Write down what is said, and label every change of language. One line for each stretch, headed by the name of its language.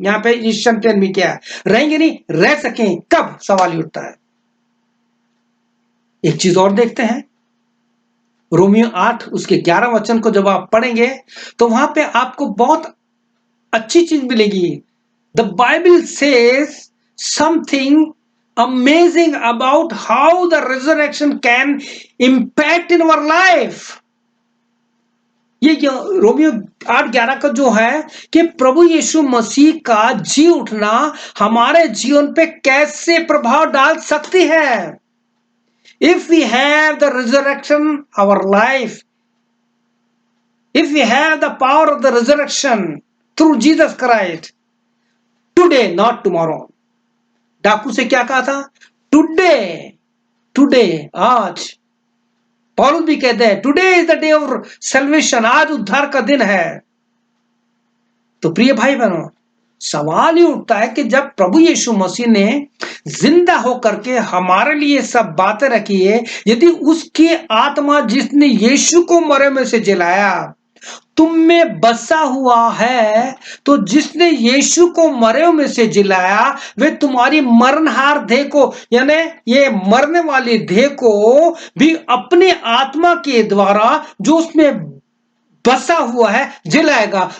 Hindi: यहां पे यीशु में क्या है, रहेंगे नहीं, रह सकें कब, सवाल ही उठता है। एक चीज और देखते हैं, रोमियो 8 उसके 11 वचन को जब आप पढ़ेंगे तो वहां पे आपको बहुत अच्छी चीज मिलेगी।
English: The Bible says something amazing about how the resurrection can impact in our life.
Hindi: ये रोमियो 8:11 का जो है कि प्रभु यीशु मसीह का जी उठना हमारे जीवन पे कैसे प्रभाव डाल सकती है।
English: If we have the resurrection, our life, if we have the power of the resurrection through Jesus Christ, today, not tomorrow.
Hindi: डाकू से क्या कहा था, टुडे, टुडे, आज। पौलुस भी कहते हैं
English: today is the day of salvation,
Hindi: आज उद्धार का दिन है। तो प्रिय भाई बहनों, सवाल ही उठता है कि जब प्रभु यीशु मसीह ने जिंदा होकर के हमारे लिए सब बातें रखी है, यदि उसकी आत्मा जिसने यीशु को मरे में से जिलाया तुम में बसा हुआ है, तो जिसने यीशु को मरे में से जिलाया वे तुम्हारी मरणहार देह को, यानी ये मरने वाली देह को भी अपने आत्मा के द्वारा जो उसमें बसा हुआ है जिलाएगा।